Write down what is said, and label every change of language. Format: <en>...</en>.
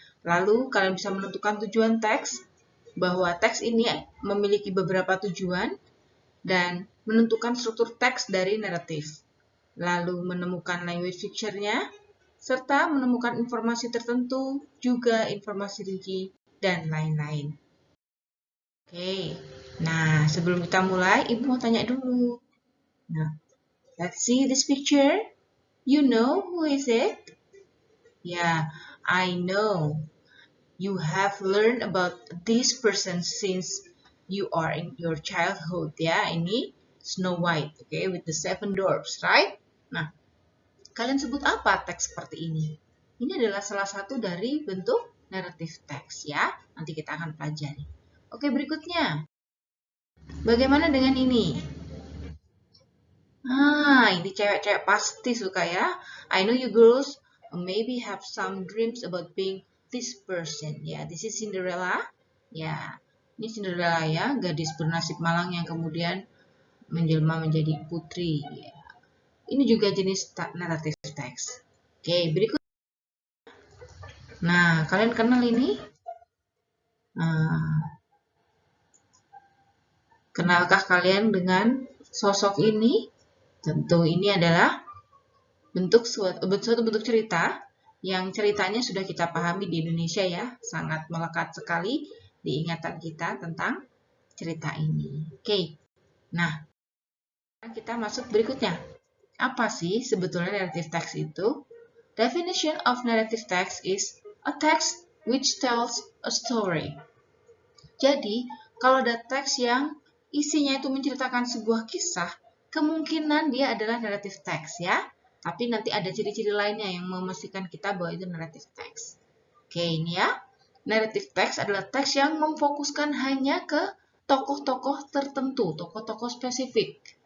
<id>Lalu kalian bisa menentukan tujuan teks, bahwa teks ini memiliki beberapa tujuan, dan menentukan struktur teks dari naratif, lalu menemukan language feature-nya, serta menemukan informasi tertentu, juga informasi rinci, dan lain-lain. Oke, nah sebelum kita mulai, Ibu mau tanya dulu.</id> <en>Nah, let's see this picture. You know who is it? Yeah, I know. You have learned about this person since you are in your childhood ya.</en> <id>Ini</id> <en>Snow White, okay, with the seven dwarfs, right?</en> <id>Nah, kalian sebut apa teks seperti ini? Ini adalah salah satu dari bentuk narrative text ya. Nanti kita akan pelajari. Oke, berikutnya. Bagaimana dengan ini? Ini cewek-cewek pasti suka ya.</id> <en>I know you girls maybe have some dreams about being this person. Ya, this is Cinderella.</en> <id>Ya, ini Cinderella ya, gadis bernasib malang yang kemudian menjelma menjadi putri. Ya. Ini juga jenis narrative text. Oke, berikut. Nah, kalian kenal ini? Kenalkah kalian dengan sosok ini? Tentu ini adalah suatu bentuk cerita yang ceritanya sudah kita pahami di Indonesia ya, sangat melekat sekali di ingatan kita tentang cerita ini. Oke, nah kita masuk berikutnya. Apa sih sebetulnya narrative text itu?</id> <en>Definition of narrative text is a text which tells a story.</en> <id>Jadi, kalau ada teks yang isinya itu menceritakan sebuah kisah, kemungkinan dia adalah narrative text ya. Tapi nanti ada ciri-ciri lainnya yang memastikan kita bahwa itu narrative text. Oke, ini ya. Narrative text adalah teks yang memfokuskan hanya ke tokoh-tokoh tertentu, tokoh-tokoh spesifik.</id>